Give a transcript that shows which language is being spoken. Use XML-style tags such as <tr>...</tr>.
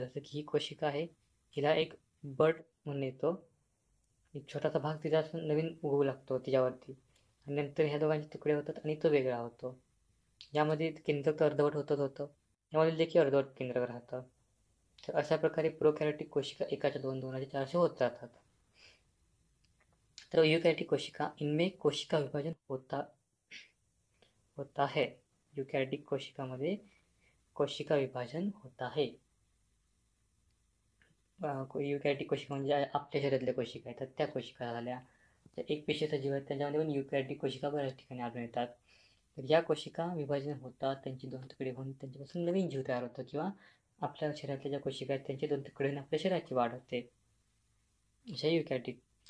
<mr>जसं की ही कोशिका आहे, हिला एक बड म्हणून येतो, एक छोटासा भाग तिचा असं नवीन उगवू लागतो तिच्यावरती आणि नंतर ह्या दोघांचे तुकडे होतात आणि तो वेगळा होतो. यामध्ये केंद्रक तर अर्धवट होतं, यामध्ये देखील अर्धवट केंद्रक राहतं. तर अशा प्रकारे प्रोकॅरियोटिक कोशिका एकाच्या 2, 2च्या 4 असे होत जातात. तर</mr> <hi>यूकॅरियोटिक कोशिका, इनमें कोशिका विभाजन होता है.</hi> <mr>यूकॅरियोटिक कोशिकामध्ये कोशिका विभाजन होत आहे. यूकॅरियोटिक कोशिका म्हणजे आपल्या शरीरातल्या कोशिका आहेत, त्या कोशिका झाल्या. तर एक पेशीचा जीव आहे त्याच्यामध्ये पण यूकॅरियोटिक कोशिका बऱ्याच ठिकाणी आढळून येतात. तर या कोशिका विभाजन होतात, त्यांची 2 तुकडे होऊन त्यांच्यापासून नवीन जीव तयार होतो किंवा आपल्या शरीरातल्या ज्या कोशिका आहेत त्यांचे 2 तुकडे होऊन आपल्या शरीराची वाढ होते. अशा यूकॅरियोटिक.</mr>